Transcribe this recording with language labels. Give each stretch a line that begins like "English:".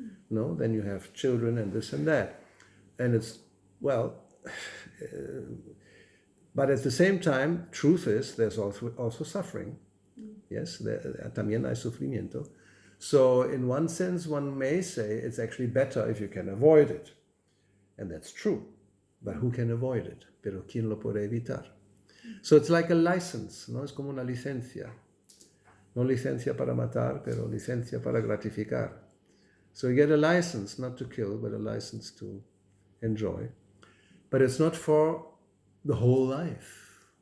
English: Then you have children and this and that. And it's, well, but at the same time, truth is, there's also suffering.
Spanish: Yes, también hay sufrimiento.
English: So in one sense, one may say it's actually better if you can avoid it. And that's true. But who can avoid it?
Spanish: Pero ¿quién lo puede evitar?
English: So it's like a license,
Spanish: ¿no? Es como una licencia. No licencia para matar, pero licencia para gratificar.
English: So you get a license not to kill, but a license to enjoy. But it's not for the whole life.